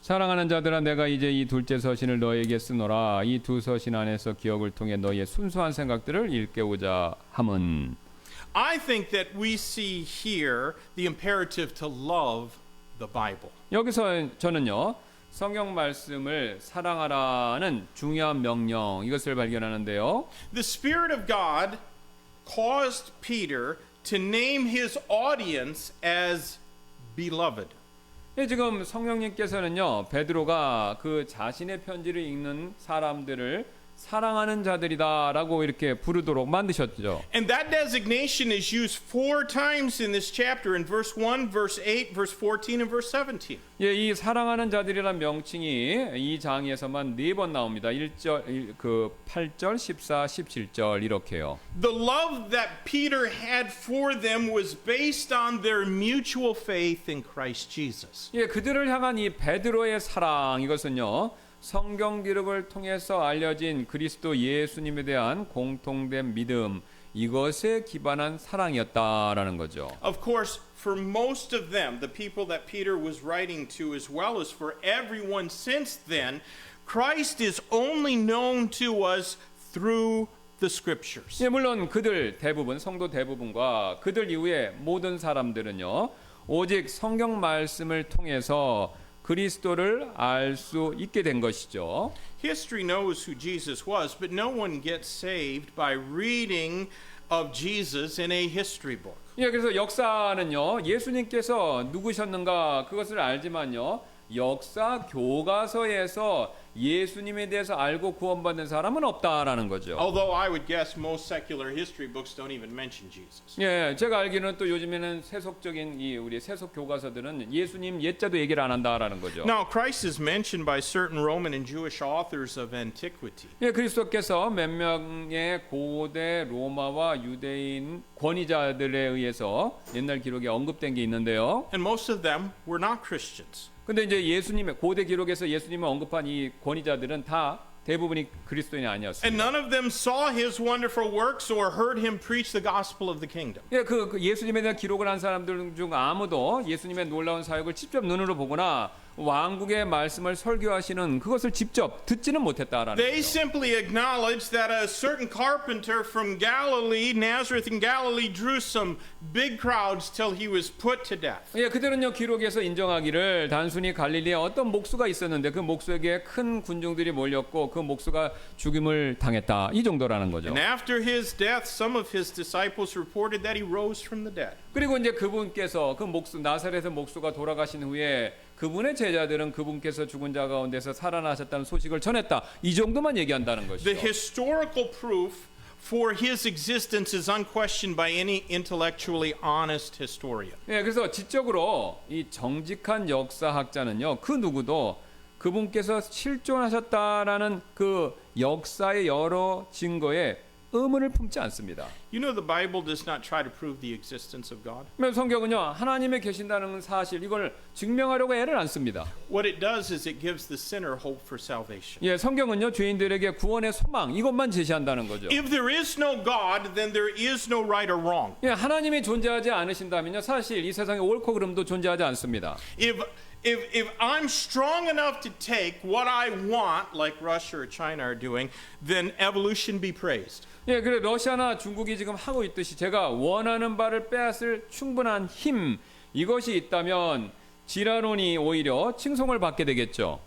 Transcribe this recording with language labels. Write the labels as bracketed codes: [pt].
[ko] 사랑하는 자들아, 내가 이제 이 둘째 서신을 너에게 쓰노라. 이 두 서신 안에서 기억을 통해 너희의 순수한 생각들을 일깨우자 함은. [en] I think that we see here the imperative to love the Bible. [ko] 여기서 저는요, 성경 말씀을 사랑하라는 중요한 명령, 이것을 발견하는데요. [en] The Spirit of God caused Peter to name his audience as beloved. [ko] 예, 지금 성령님께서는요, 베드로가 그 자신의 편지를 읽는 사람들을 사랑하는 자들이다라고 이렇게 부르도록 만드셨죠. [en] And that designation is used 4 times in this chapter in verse 1, verse 8, verse 14, and verse 17. [ko] 예, 이 사랑하는 자들이란 명칭이 이 장에서만 4번 나옵니다. 1절, 그 8절, 14, 17절 이렇게요. [en] The love that Peter had for them was based on their mutual faith in Christ Jesus. [ko] 예, 그들을 향한 이 베드로의 사랑, 이것은요, 성경 기록을 통해서 알려진 그리스도 예수님에 대한 공통된 믿음, 이것에 기반한 사랑이었다라는 거죠. [en] Of course, for most of them, the people that Peter was writing to, as well as for everyone since then, Christ is only known to us through the scriptures. [ko] 예, 물론 그들 대부분, 성도 대부분과 그들 이후에 모든 사람들은요, 오직 성경 말씀을 통해서 그리스도를 알 수 있게 된 것이죠. [en] History knows who Jesus was, but no one gets saved by reading of Jesus in a history book. [ko] 예, 그래서 역사는요, 예수님께서 누구셨는가 그것을 알지만요, 역사 교과서에서 예수님에 대해서 알고 구원받는 사람은 없다라는 거죠. [en] Although I would guess most secular history books don't even mention Jesus. [ko] 예, 제가 알기로는 또 요즘에는 세속적인 이 우리 세속 교과서들은 예수님 옛자도 얘기를 안 한다라는 거죠. [en] Now, Christ is mentioned by certain Roman and Jewish authors of antiquity. [ko] 예, 그리스도께서 몇 명의 고대 로마와 유대인 권위자들에 의해서 옛날 기록에 언급된 게 있는데요. [en] And most of them were not Christians. [ko] 근데 이제 예수님의 고대 기록에서 예수님을 언급한 이 권위자들은 다 대부분이 그리스도인이 아니었습니다. [en] And none of them saw his wonderful works or heard him preach the gospel of the kingdom. [ko] 예, 그 예수님에 대한 기록을 한 사람들 중 아무도 예수님의 놀라운 사역을 직접 눈으로 보거나 왕국의 말씀을 설교하시는 그것을 직접 듣지는 못했다라는 [en] They [ko] 거죠. [en] simply acknowledged that a certain carpenter from Galilee, Nazareth in Galilee, drew some big crowds till he was put to death. [ko] 예, 그들은요 기록에서 인정하기를 단순히 갈릴리에 어떤 목수가 있었는데 그 목수에게 큰 군중들이 몰렸고 그 목수가 죽임을 당했다 이 정도라는 거죠. [en] And after his death, some of his disciples reported that he rose from the dead. [ko] 그리고 이제 그분께서 그 목수 나사렛의 목수가 돌아가신 후에 그분의 제자들은 그분께서 죽은 자 가운데서 살아나셨다는 소식을 전했다. 이 정도만 얘기한다는 것이죠. [en] The historical proof for his existence is unquestioned by any intellectually honest historian. [ko] 예, 그래서 지적으로 이 정직한 역사학자는요, 그 누구도 그분께서 실존하셨다라는 그 역사의 여러 증거에 의문을 품지 않습니다. [en] You know, the Bible does not try to prove the existence of God. [ko] 그러면 성경은요 하나님의 계신다는 사실 이걸 증명하려고 애를 안 씁니다. [en] What it does is it gives the sinner hope for salvation. [ko] 예, 성경은요 죄인들에게 구원의 소망 이것만 제시한다는 거죠. [en] If there is no God, then there is no right or wrong. [ko] 예, 하나님이 존재하지 않으신다면요 사실 이 세상에 옳고 그름도 존재하지 않습니다. [en] If I'm strong enough to take what I want, like Russia or China are doing, then evolution be praised. [ko] 예, 그래 러시아나 중국이 지금 하고 있듯이 제가 원하는 바를 빼앗을 충분한 힘 이것이 있다면 진화론이 오히려 칭송을 받게 되겠죠.